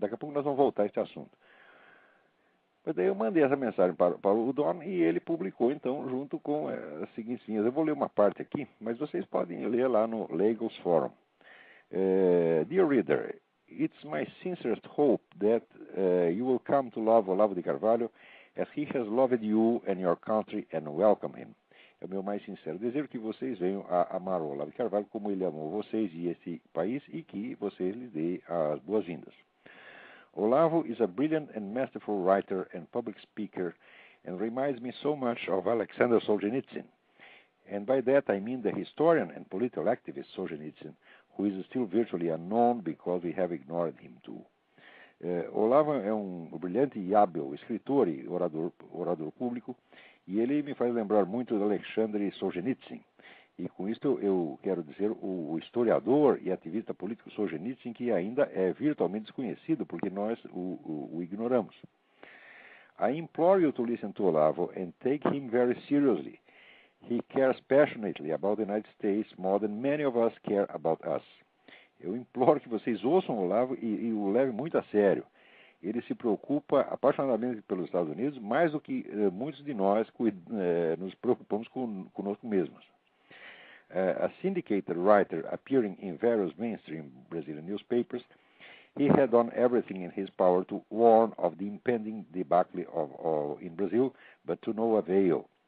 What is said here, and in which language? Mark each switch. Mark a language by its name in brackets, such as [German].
[Portuguese] Daqui a pouco nós vamos voltar a este assunto. Mas daí eu mandei essa mensagem para o Don e ele publicou, então, junto com as seguintes linhas. Eu vou ler uma parte aqui, mas vocês podem ler lá no Lagos Forum. [English] Dear reader, it's my sincerest hope that you will come to love Olavo de Carvalho as he has loved you and your country and welcome him. [Portuguese] É o meu mais sincero desejo que vocês venham a amar o Olavo de Carvalho como ele amou vocês e esse país, e que vocês lhe deem as boas-vindas. [English] Olavo is a brilliant and masterful writer and public speaker and reminds me so much of Alexander Solzhenitsyn. And by that I mean the historian and political activist Solzhenitsyn, who is still virtually unknown because we have ignored him too. [Portuguese] Olavo é um brilhante e hábil escritor e orador público, e ele me faz lembrar muito de Alexander Solzhenitsyn. E com isto eu quero dizer o historiador e ativista político Solzhenitsyn, que ainda é virtualmente desconhecido porque nós o ignoramos. [English] I implore you to listen to Olavo and take him very seriously. He cares passionately about the United States more than many of us care about us. [Portuguese] Eu imploro que vocês ouçam o Olavo e o levem muito a sério. Ele se preocupa apaixonadamente pelos Estados Unidos, mais do que muitos de nós nos preocupamos conosco mesmos. [English] A syndicated writer appearing in various mainstream Brazilian newspapers, he had done everything in his power to warn of the impending debacle in Brazil, but to no avail.